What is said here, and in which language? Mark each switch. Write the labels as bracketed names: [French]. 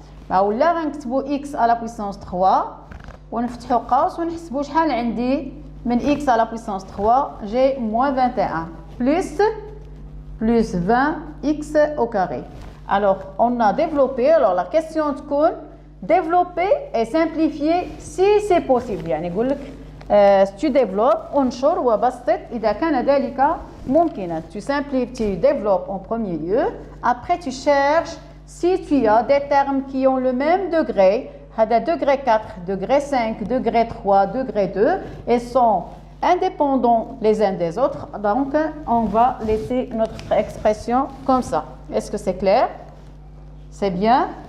[Arabic] ولا غنكتبوا [French] x à la puissance 3 [Arabic] ونفتحوا قوس ونحسبوا شحال عندي من [French] x à la puissance 3. J'ai moins 21 plus 20 x au carré. Alors, on a développé. Alors, la question de cours, développer et simplifier si c'est possible. [Arabic] يعني يقول لك [French] si tu développes, [Arabic] انشر وبسط إذا كان ذلك ممكنا. [French] Tu simplifies, tu développes en premier lieu. Après, tu cherches si tu as des termes qui ont le même degré. [Arabic] هذا [French] degré 4, degré 5, degré 3, degré 2 et sont indépendants les uns des autres. Donc, on va laisser notre expression comme ça. Est-ce que c'est clair? C'est bien?